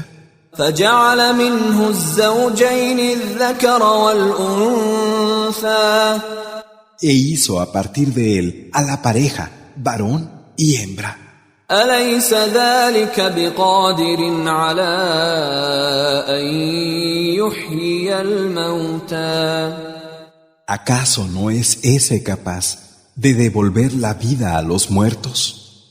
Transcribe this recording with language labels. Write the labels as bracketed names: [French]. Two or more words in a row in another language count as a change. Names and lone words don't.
[Arabic] فجعل منه الزوجين الذكر والأنثى [Spanish] E hizo a partir de él a la pareja, varón y hembra. [Arabic] أليس ذلك بقادر على أن يحيي الموتى [Spanish] ¿Acaso no es ese capaz de devolver la vida a los muertos?